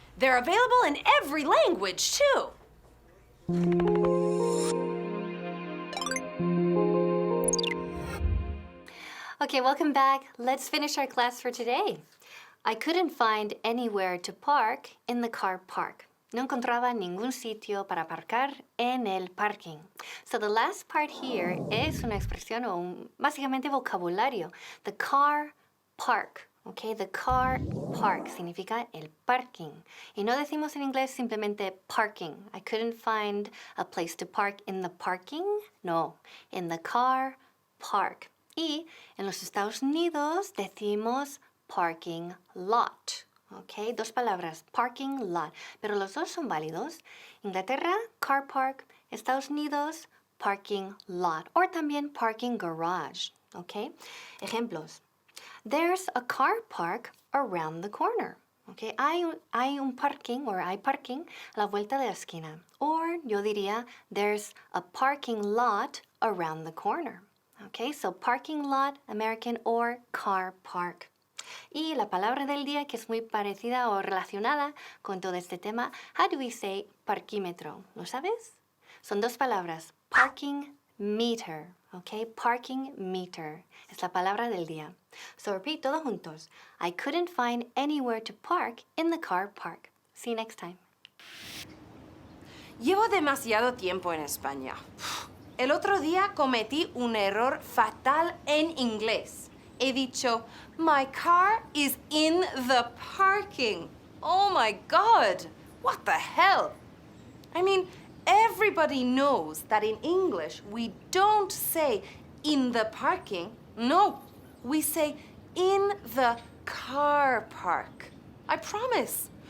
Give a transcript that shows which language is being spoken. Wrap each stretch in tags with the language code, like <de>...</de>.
<en>They're available in every language, too. Okay, welcome back. Let's finish our class for today. I couldn't find anywhere to park in the car park.</en> <es>No encontraba ningún sitio para aparcar en el parking.</es> <en>So the last part here</en> <es>es una expresión o básicamente vocabulario.</es> <en>The car park. Okay, the car park</en> <es>significa el parking. Y no decimos en inglés simplemente parking.</es> <en>I couldn't find a place to park in the parking. No, in the car park.</en> <es>Y en los Estados Unidos decimos parking lot. Ok, dos palabras, parking lot. Pero los dos son válidos. Inglaterra, car park. Estados Unidos, parking lot. O también parking garage. Ok, ejemplos.</es> <en>There's a car park around the corner. Okay,</en> <es>hay un parking,</es> <en>or</en> <es>hay parking a la vuelta de la esquina.</es> <en>Or</en> <es>yo diría,</es> <en>there's a parking lot around the corner. Okay, so parking lot, American, or car park.</en> <es>Y la palabra del día, que es muy parecida o relacionada con todo este tema,</es> <en>how do we say</en> <es>parquímetro? ¿Lo sabes? Son dos palabras, parking meter, okay? Parking meter es la palabra del día.</es> <en>So repeat</en> <es>todos juntos.</es> <en>I couldn't find anywhere to park in the car park. See you next time.</en> <es>Llevo demasiado tiempo en España. El otro día cometí un error fatal en inglés. He dicho,</es> <en>my car is in the parking. Oh my God, what the hell? I mean, everybody knows that in English we don't say in the parking. No, we say in the car park. I promise.</en>